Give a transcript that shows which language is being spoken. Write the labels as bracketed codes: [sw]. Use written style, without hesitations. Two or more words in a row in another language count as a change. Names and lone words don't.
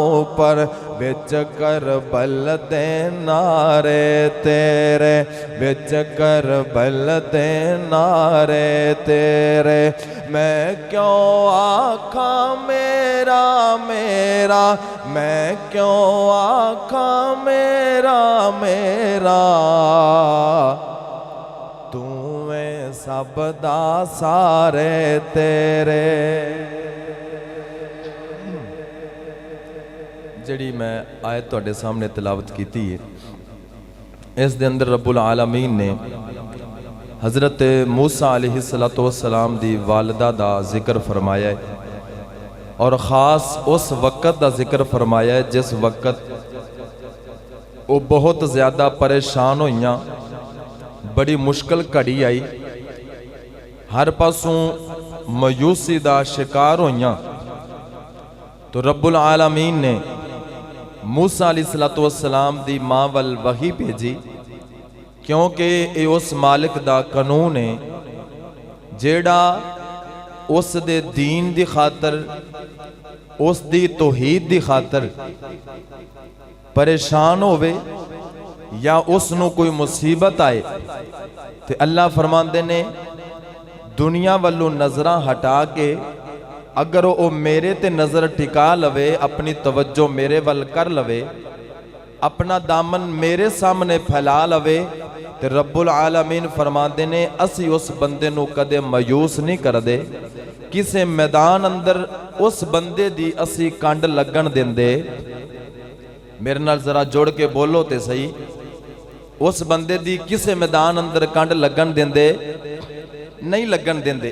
[pa] پر بچ کربل دے نعرے تیرے بچ کربل دے نعرے تیرے میں کیوں آکھاں میرا میرا میں کیوں آکھاں میرا میرا توں میں سب دا سارے تیرے. جیہڑی میں آیت تہاڈے سامنے تلاوت کی ہے اس دے اندر رب العالمین نے [ur] हज़रत मूसा [ar] عليه الصلاة والسلام [pa] دی والدہ دا ذکر فرمایا ہے [ur] اور خاص اس وقت کا ذکر فرمایا ہے جس وقت وہ بہت زیادہ پریشان ہوئیاں، بڑی مشکل گھڑی آئی، ہر پاسوں مایوسی کا شکار ہوئیاں. [pa] تو رب العالمین نے موسیٰ [ar] عليه الصلاة والسلام [pa] دی ماں ول وحی بھیجی، کیونکہ یہ اس مالک دا قانون ہے جیہڑا اس دے دین دی خاطر، اس دی توحید دی خاطر, उस दी तौहीद दी खातर پریشان ہووے یا اسنوں کوئی مصیبت آئے تو اللہ فرماندے نے دنیا والوں نظر ہٹا کے اگر وہ میرے تے نظر ٹکا لوے، اپنی توجہ میرے ول کر لوے، اپنا دامن میرے سامنے پھیلا لوے، تو رب العالمین فرماتے نے اسی اس بندے نوں کدے مایوس نہیں کر دے. کسی میدان اندر اس بندے دی اسی کنڈ لگن دیندے. میرے نال ذرا جوڑ کے بولو تو سہی، اس بندے دی کسی میدان اندر کنڈ لگن دیندے نہیں لگن دیندے.